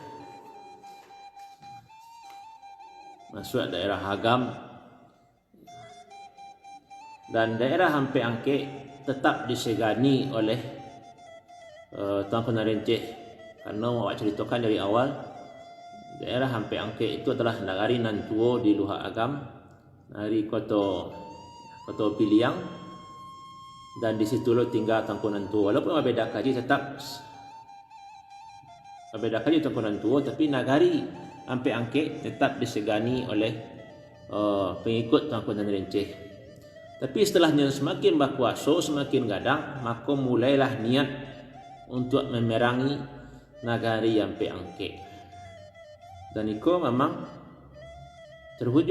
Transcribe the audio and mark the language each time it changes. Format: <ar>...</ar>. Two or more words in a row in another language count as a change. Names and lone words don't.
<id>Masuk daerah Agam, dan daerah Hampe Angke tetap disegani oleh Tuanku Narenceh. Karena awak ceritakan dari awal, daerah Hampe Angke itu adalah nagari Nantuo di luhak Agam, dari kota Piliang, dan di situ lo tinggal Tuanku Nantuo. Walaupun berbeda kaji tetap berbeda kaji Tuanku Nantuo, tapi nagari Hampe Angke tetap disegani oleh pengikut Tuanku Narenceh. Tapi setelahnya semakin berkuasa, semakin gadang, maka mulailah niat untuk memerangi nagari Hampe Angke. Dan itu memang terwujud.</id>